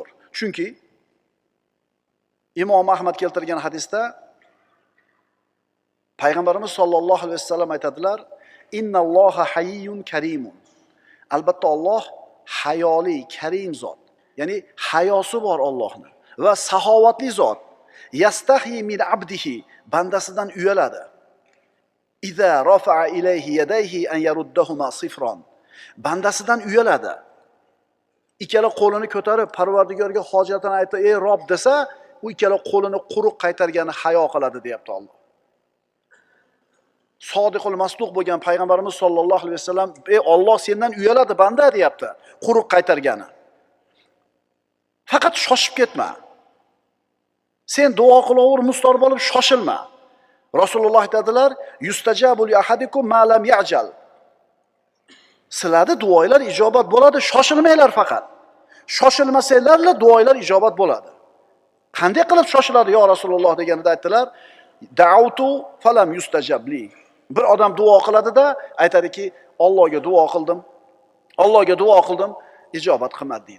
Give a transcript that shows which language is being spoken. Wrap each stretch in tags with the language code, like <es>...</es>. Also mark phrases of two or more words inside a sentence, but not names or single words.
<uz>Chunki Imom Ahmad keltirgan hadisda Payg'ambarimiz</uz> <ar>صلى الله عليه وسلم</ar> <uz>aytadilar:</uz> <ar>"إن الله حي كريم."</ar> <uz>Albatta Alloh hayoli, karim zot. Ya'ni hayosi bor Allohning va saxovatli zot.</uz> <ar>يستحي من عبده,</ar> <uz>bandasidan uyaladi.</uz> <ar>إذا رفع إليه يديه أن يردهما صفرا.</ar> <uz>Bandasidan uyaladi. Ikkala qo'lini ko'tarib Parvardigorga hojatini aytib, "Ey Rob" desa, u ikkala qo'lini quruq qaytargani hayo qiladi, deyapti Alloh.</uz> <ar>الصادق المصدوق</ar> <uz>bo'lgan payg'ambarimiz</uz> <ar>صلى الله عليه وسلم,</ar> <uz>"Ey Alloh sendan uyaladi banda", deyapti, quruq qaytargani. Faqat shoshib ketma. Sen duo qilaver, mustor bo'lib shoshilma. Rasululloh aytadilar:</uz> <ar>"يستجاب لأحدكم ما لم يعجل."</ar> <uz>Sizlarning duoinglar ijobat bo'ladi, shoshilmanglar faqat. Shoshilmasanglarla duoinglar ijobat bo'ladi. Qanday qilib shoshiladi yo Rasululloh deganida aytdilar:</uz> <ar>"دعوت فلم يستجب لي."</ar> <uz>Bir odam duo qiladida aytadiki, Allohga duo qildim, ijobat qilmadi deydi.</uz>